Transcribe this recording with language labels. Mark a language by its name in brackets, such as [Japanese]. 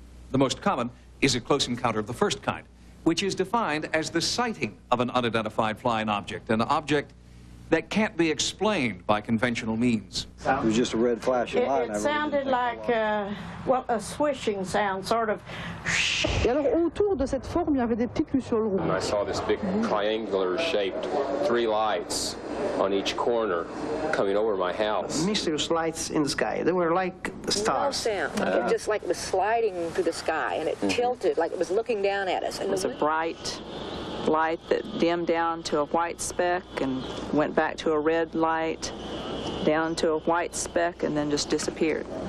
[English] The most common is a close encounter of the first kind, which is defined as the sighting of an unidentified flying object, an object that can't be explained by conventional means. It was just a red flashing light. It sounded like, well, a swishing sound, sort of. [French] Et alors, autour de cette forme, il y avait des petites lucioles rouges. [English] And I saw this big triangular-shaped 3 lights on each corner coming over my house. Mysterious lights in the sky. They were like stars. No sound. It just like it was sliding through the sky, and it tilted like it was looking down at us. It was a bright light that dimmed down to a white speck and went back to a red light, down to a white speck, and then just disappeared.